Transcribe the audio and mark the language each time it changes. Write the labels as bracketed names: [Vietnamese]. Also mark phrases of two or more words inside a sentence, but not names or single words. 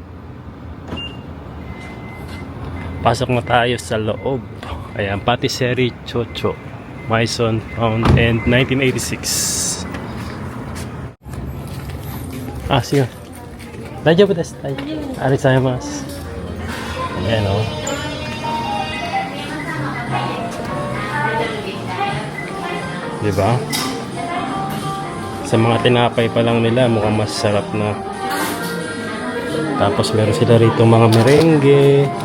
[Filipino] Pasok na tayo sa loob. Ayan, Patisserie Chocho, Maison, [English] found in [Filipino] 1986. Sige. [Japanese] 大丈夫です. [Filipino] Arigatou. Ayan o. Diba? Sa mga tinapay pa lang nila, mukhang masarap na. Tapos meron sila rito mga merengue.